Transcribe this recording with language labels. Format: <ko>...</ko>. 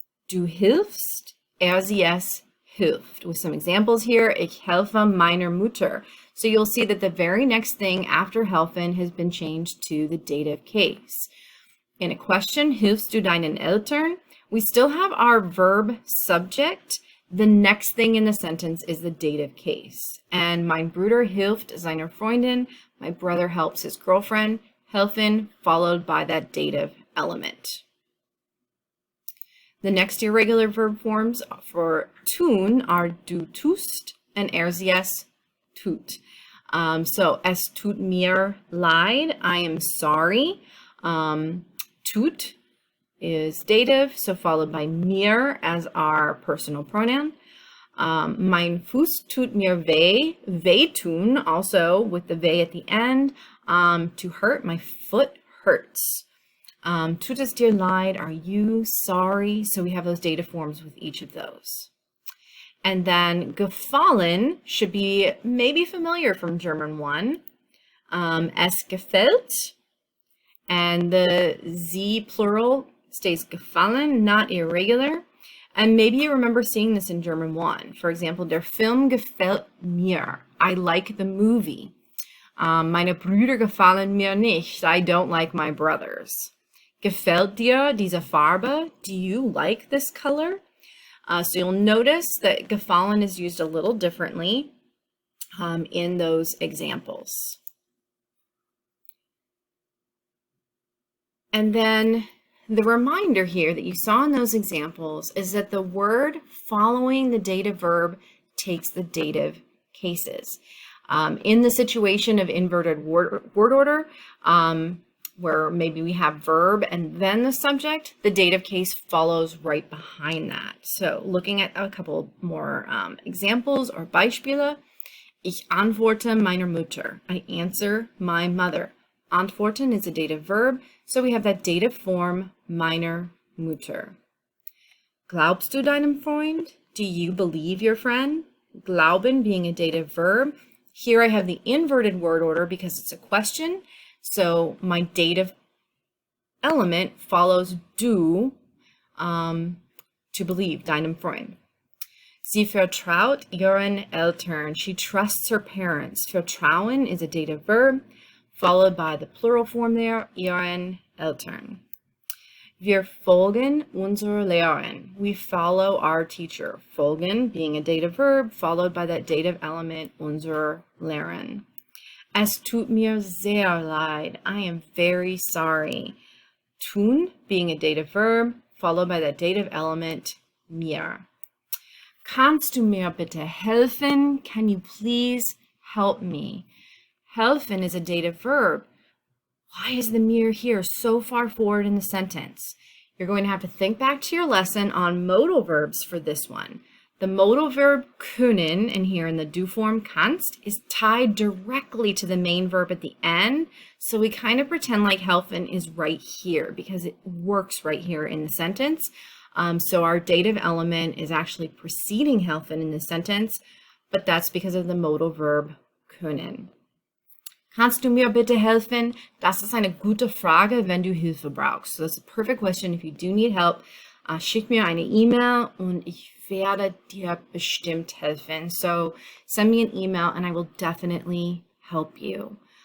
<de>Du hilfst, RCS hilft.</de> <en>With some examples here,</en> <de>ich helfe meiner Mutter.</de> <en>So you'll see that the very next thing after helfen has been changed to the dative case. In a question,</en> <de>hilfst du deinen Eltern,</de> <en>we still have our verb subject. The next thing in the sentence is the dative case.</en> <de>And mein Bruder hilft seiner Freundin.</de> <en>My brother helps his girlfriend. Helfen, followed by that dative element. The next irregular verb forms for tun are du tust and RCS tut. So</en> <de>es tut mir leid,</de> <en>I am sorry. Tut is dative, so followed by mir as our personal pronoun.</en> <de>Mein Fuß tut mir weh,</de> <en>wehtun, also with the weh at the end. To hurt, my foot hurts.</en> <de>Tut es dir leid,</de> <en>are you sorry? So we have those dative forms with each of those. And then gefallen should be maybe familiar from German 1.</en> <de>Es gefällt,</de> <en>and the Sie plural stays gefallen, not irregular. And maybe you remember seeing this in German 1. For example,</en> <de>der Film gefällt mir.</de> <en>I like the movie.</en> <de>Meine Brüder gefallen mir nicht.</de> <en>I don't like my brothers.</en> <de>Gefällt dir diese Farbe?</de> <en>Do you like this color? So you'll notice that gefallen is used a little differently in those examples. And then the reminder here that you saw in those examples is that the word following the dative verb takes the dative cases. In the situation of inverted word order, where maybe we have verb and then the subject, the dative case follows right behind that. So looking at a couple more examples or Beispiele.</en> <de>Ich antworte meiner Mutter.</de> <en>I answer my mother. Antworten is a dative verb, so we have that dative form,</en> <de>meiner Mutter. Glaubst du deinem Freund?</de> <en>Do you believe your friend? Glauben being a dative verb. Here I have the inverted word order because it's a question, so my dative element follows du, to believe,</en> <de>deinem Freund. Sie vertraut ihren Eltern.</de> <en>She trusts her parents. Vertrauen is a dative verb, followed by the plural form there,</en> <de>ihren Eltern. Wir folgen unserer Lehrerin.</de> <en>We follow our teacher. Folgen being a dative verb, followed by that dative element,</en> <de>unserer Lehrerin. Es tut mir sehr leid.</de> <en>I am very sorry. Tun being a dative verb, followed by that dative element, mir.</en> <de>Kannst du mir bitte helfen?</de> <en>Can you please help me? Helfen is a dative verb. Why is the mir here so far forward in the sentence? You're going to have to think back to your lesson on modal verbs for this one. The modal verb können, and here in the du form kannst, is tied directly to the main verb at the end. So we kind of pretend like helfen is right here because it works right here in the sentence. So our dative element is actually preceding helfen in the sentence, but that's because of the modal verb können.</en> <de>Kannst du mir bitte helfen? Das ist eine gute Frage, wenn du Hilfe brauchst.</de> <en>So that's a perfect question. If you do need help,</en> <de>schick mir eine E-Mail und ich werde dir bestimmt helfen.</de> <en>So send me an email and I will definitely help you.</en>